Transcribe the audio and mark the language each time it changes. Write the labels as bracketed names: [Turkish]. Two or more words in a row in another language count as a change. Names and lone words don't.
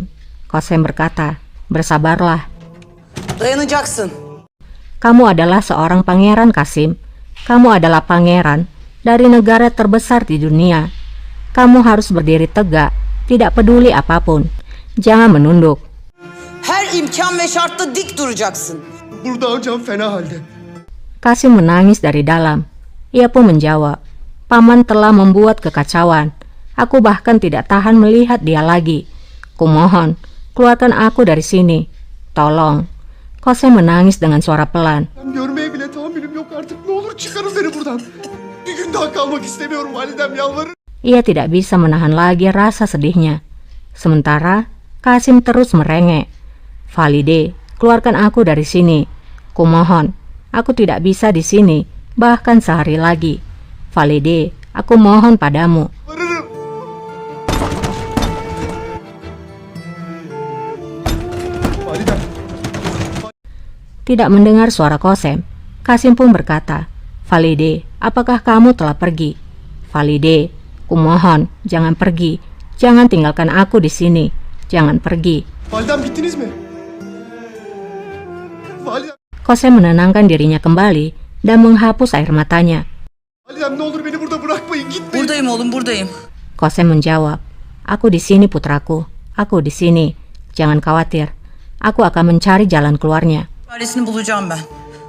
[Indonesian] Kosem berkata, bersabarlah. [Turkish] Dayanacaksın. [Indonesian] Kamu adalah seorang pangeran Kasim. Kamu adalah pangeran dari negara terbesar di dunia. Kamu harus berdiri tegak, tidak peduli apapun. Jangan menunduk. [Turkish] Her imkan ve şartta dik duracaksın. Burada hocam fena halde. [Indonesian] Kasim menangis dari dalam. Ia pun menjawab, Paman telah membuat kekacauan. Aku bahkan tidak tahan melihat dia lagi. Kumohon, keluarkan aku dari sini. Tolong. Kosem menangis dengan suara pelan. [Turkish] Ben görmeye bile tahammülüm yok artık. Ne olur çıkarın beni buradan. Bir gün daha kalmak istemiyorum validem, yalvarırım. [Indonesian] Ia tidak bisa menahan lagi rasa sedihnya. Sementara Kasim terus merengek. Valide, keluarkan aku dari sini. Kumohon, aku tidak bisa di sini, bahkan sehari lagi. Valide, aku mohon padamu. [Turkish] Varırım. Validem. [Indonesian] Tidak mendengar suara Kosem, Kasim pun berkata, Valide, apakah kamu telah pergi? Valide, kumohon, jangan pergi. Jangan tinggalkan aku di sini. Jangan pergi. [Turkish] Validem bittiniz mi? Validem. [Indonesian] Kosem menenangkan dirinya kembali dan menghapus air matanya. [Turkish] Validem ne olur beni burada bırakmayın, gitmeyin. Buradayım oğlum, buradayım. [Indonesian] Kosem menjawab, aku di sini putraku. Aku di sini. Jangan khawatir. Aku akan mencari jalan keluarnya. [Turkish] Çaresini bulacağım ben.